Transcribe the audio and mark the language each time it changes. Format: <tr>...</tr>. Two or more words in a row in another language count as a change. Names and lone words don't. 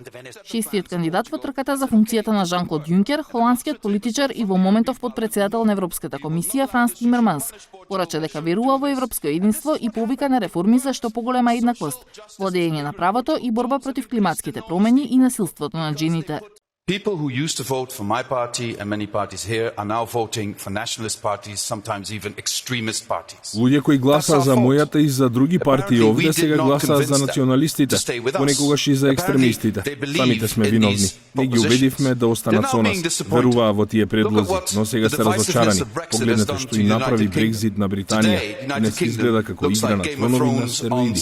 <mk>Шестиот кандидат во трката за функцијата на Жан-Клод Јункер, холандскиот политичар и во моментов подпредседател на Европската комисија Франс Тимерманс, порача дека верува во европско единство и повика на реформи за што поголема еднаквост, владење на правото и борба против климатските промени и насилството над жените.</mk> <en>People who used to vote for my party and many parties here are now voting for nationalist parties, sometimes even extremist parties.</en> <mk>Луѓе кои гласаа за мојата и за други партии овде сега гласаат за националистите, понекогаш и за екстремистите. Самите сме виновни. Не ги убедивме да останат со нас. Веруваа во тие предлози, но сега се разочарани. Погледнете што и направи Брекзит на Британија. Не се изгледа како игра на тронови на стероиди.</mk>